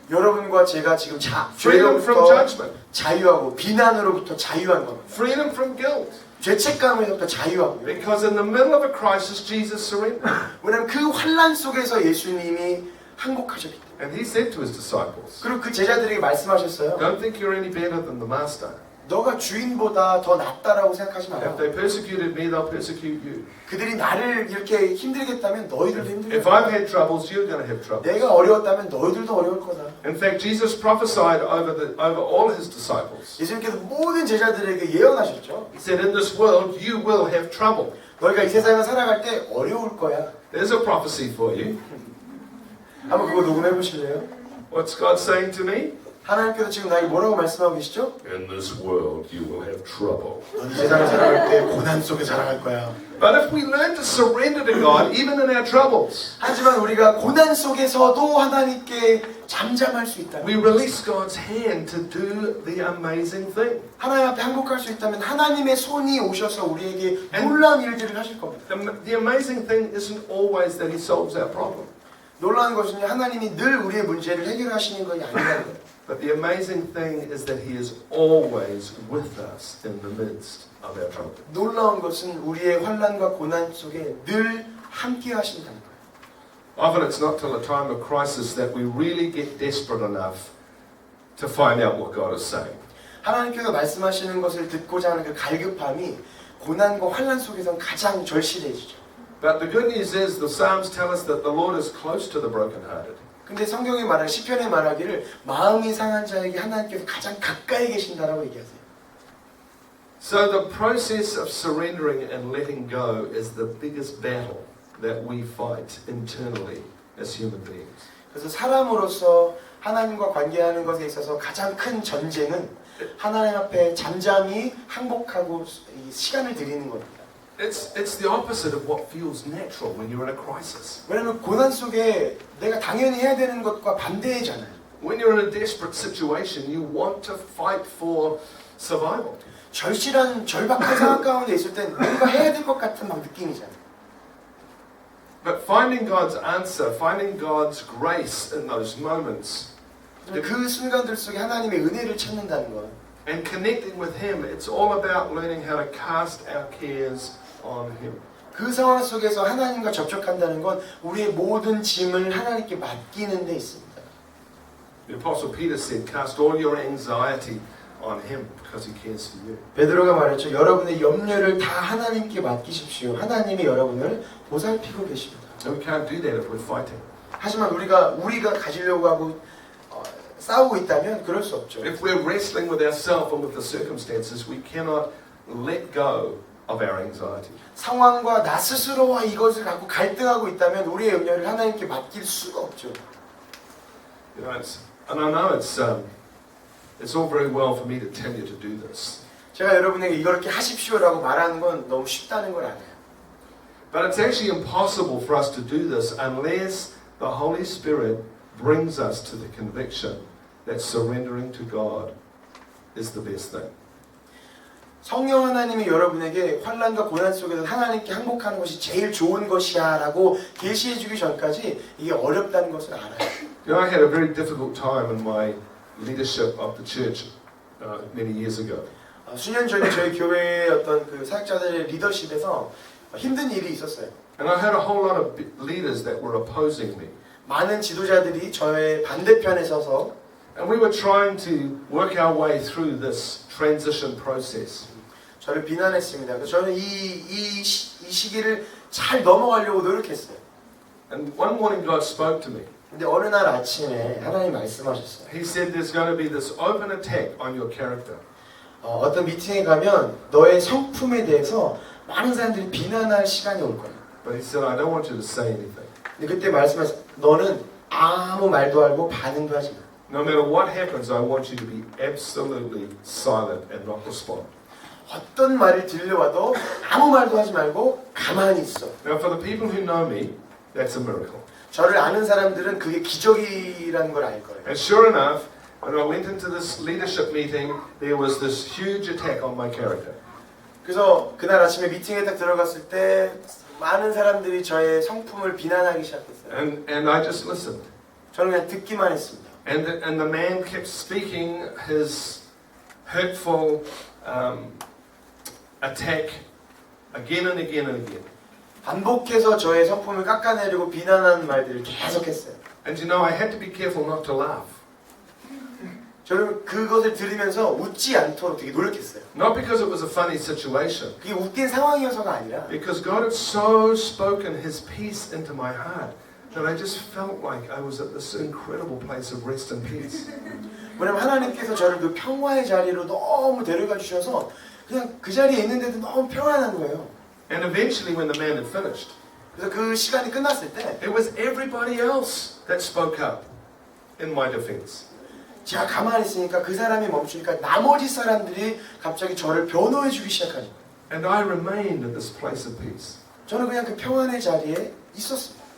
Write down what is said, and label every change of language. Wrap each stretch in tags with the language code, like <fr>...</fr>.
<ko>여러분과 제가 지금</ko> <en>freedom from</en> <ko>죄로부터</ko> <en>judgment,</en> <ko>자유하고 비난으로부터 자유한 겁니다.</ko> <en>freedom from guilt.</en> <ko>죄책감에서부터 자유하고요.</ko> <en>Because in the middle of a crisis, Jesus surrendered.</en> <ko>왜냐하면 그 환난 속에서 예수님이 항복하셨기 때문에.</ko> <en>And he said to his disciples,</en> <ko>그리고 그 제자들에게 말씀하셨어요.</ko> <en>don't think you're any better than the master.</en> <ko>너가 주인보다 더 낫다라고 생각하지</ko> <en>If</en> <ko>마라.</ko> <en>they persecuted me, they'll persecute you.</en> <ko>그들이 나를 이렇게 힘들겠다면 너희들도</ko> <en>If</en> <ko>힘들겠다.</ko> <en>I've had troubles, you're going to have troubles.</en> <ko>내가 어려웠다면 너희들도 어려울 거다.</ko> <en>In fact, Jesus prophesied over all his disciples.</en> <ko>예수님께서 모든 제자들에게 예언하셨죠.</ko> <en>He said, in this world, you will have trouble.</en> <ko>너희가 이 세상을 살아갈 때 어려울 거야.</ko> <en>There's a prophecy for you.</en> <ko>한번 그거 녹음해 보실래요?</ko> <en>What's God saying to me?</en> <ko>하나님께서 지금 나에게 뭐라고 말씀하고 계시죠?</ko> <en>In this world, you will have trouble.</en> <ko>넌 이 세상을 살아갈 때 고난 속에 살아갈 거야.</ko> <en>But if we learn to surrender to God, even in our troubles,</en> <ko>하지만 우리가 고난 속에서도 하나님께 잠잠할 수 있다.</ko> <en>we release God's hand to do the amazing thing.</en> <ko>하나님 앞에 항복할 수 있다면 하나님의 손이 오셔서 우리에게 놀라운 일들을 하실 겁니다.</ko> <en>The amazing thing isn't always that He solves our problem.</en> <ko>놀라운 것은요, 하나님이 늘 우리의 문제를 해결하시는 것이 아니라는 거예요.</ko> <en>But the amazing thing is that He is always with us in the midst of our trouble.</en> <ko>놀라운 것은 우리의 환난과 고난 속에 늘 함께 하신다는 거예요.</ko> <en>Often it's not till a time of crisis that we really get desperate enough to find out what God is saying.</en> <ko>하나님께서 말씀하시는 것을 듣고자 하는 그 갈급함이 고난과 환난 속에선 가장 절실해지죠.</ko> <en>But the good news is the Psalms tell us that the Lord is close to the brokenhearted.</en> <ko>근데 성경이 말하는 시편에 말하기를 마음이 상한 자에게 하나님께서 가장 가까이 계신다라고 얘기하세요.</ko> <en>So the process of surrendering and letting go is the biggest battle that we fight internally as human beings.</en> <ko>그래서 사람으로서 하나님과 관계하는 것에 있어서 가장 큰 전쟁은 하나님 앞에 잠잠히 항복하고 시간을 들이는 겁니다.</ko> <en>It's the opposite of what feels natural when you're in a crisis.</en> <ko>왜냐하면 고난 속에 내가 당연히 해야 되는 것과 반대잖아요.</ko> <en>When you're in a desperate situation, you want to fight for survival.</en> <ko>절실한 절박한 상황 가운데 있을 땐 뭔가 해야 될 것 같은 막 느낌이잖아요.</ko> <en>But finding God's answer, finding God's grace in those moments,</en> <ko>그 순간들 속에 하나님의 은혜를 찾는다는 것.</ko> <en>and connecting with Him, it's all about learning how to cast our cares on Him.</en> <ko>그 상황 속에서 하나님과 접촉한다는 건 우리의 모든 짐을 하나님께 맡기는 데 있습니다.</ko> <en>The Apostle Peter said, cast all your anxiety on Him because He cares for you.</en> <ko>베드로가 말했죠. 여러분의 염려를 다 하나님께 맡기십시오. 하나님이 여러분을 보살피고 계십니다.</ko> <en>And we can't do that if we're fighting.</en> <ko>하지만 우리가 가지려고 하고 싸우고 있다면 그럴 수 없죠.</ko> <en>If we're wrestling with ourselves and with the circumstances, we cannot let go of our anxiety.</en> <ko>상황과 나 스스로와 이것을 갖고 갈등하고 있다면 우리의 염려를 하나님께 맡길 수가 없죠.</ko> <en>You know, and I know it's all very well for me to tell you to do this.</en> <ko>제가 여러분에게 이렇게 하십시오라고 말하는 건 너무 쉽다는 걸 알아요.</ko> <en>But it's actually impossible for us to do this unless the Holy Spirit brings us to the conviction that surrendering to God is the best thing.</en> <ko>성령 하나님이 여러분에게 환난과 고난 속에서 하나님께 항복하는 것이 제일 좋은 것이야 라고 계시해 주기 전까지 이게 어렵다는 것을 알아요.</ko> <en>You know, I had a very difficult time in my leadership of the church many years ago.</en> <ko>수년 전에 저희 교회의 어떤 그 사역자들의 리더십에서 힘든 일이 있었어요.</ko> <en>And I had a whole lot of leaders that were opposing me.</en> <ko>많은 지도자들이 저의 반대편에 서서</ko> <en>And we were trying to work our way through this transition process.</en> <ko>저를 비난했습니다. 그래서 저는 이 시기를 잘 넘어가려고 노력했어요.</ko> <en>And one morning God spoke to me.</en> <ko>근데 어느 날 아침에 하나님 말씀하셨어요.</ko> <en>He said there's going to be this open attack on your character.</en> <ko>어떤 미팅에 가면 너의 성품에 대해서 많은 사람들이 비난할 시간이 올 거야.</ko> <en>But he said, I don't want you to say anything.</en> <ko>근데 그때 말씀하셨어. 너는 아무 말도 하고 반응도 하지 마.</ko> <en>No matter what happens, I want you to be absolutely silent and not respond.</en> <ko>어떤 말을 들려와도 아무 말도 하지 말고 가만히 있어.</ko> <en>Now, for the people who know me, that's a miracle.</en> <ko>저를 아는 사람들은 그게 기적이라는 걸 알 거예요.</ko> <en>And sure enough, when I went into this leadership meeting, there was this huge attack on my character.</en> <ko>그래서 그날 아침에 미팅에 딱 들어갔을 때 많은 사람들이 저의 성품을 비난하기 시작했어요.</ko> <en>And I just listened.</en> <ko>저는 그냥 듣기만 했습니다.</ko> <en>And the man kept speaking his hurtful attack again and again and again.</en> <ko>반복해서 저의 성품을 깎아내리고 비난하는 말들을 계속했어요.</ko> <en>And you know, I had to be careful not to laugh.</en> <ko>저는 그것을 들으면서 웃지 않도록 되게 노력했어요.</ko> <en>Not because it was a funny situation,</en> <ko>그게 웃긴 상황이어서가 아니라</ko> <en>because God had so spoken His peace into my heart that I just felt like I was at this incredible place of rest and peace.</en> <ko>왜냐면 하나님께서 저를 그 평화의 자리로 너무 데려가 주셔서 그냥 그 자리에 있는데도 너무 평안한 거예요.</ko> <en>And eventually, when the man had finished,</en> <ko>그래서 그 시간이 끝났을 때</ko> <en>it was everybody else that spoke up in my defense.</en> <ko>제가 가만히 있으니까 그 사람이 멈추니까 나머지 사람들이 갑자기 저를 변호해 주기 시작하죠.</ko> <en>And I remained in this place of peace.</en> <ko>저는 그냥 그 평안의 자리에 있었습니다.</ko>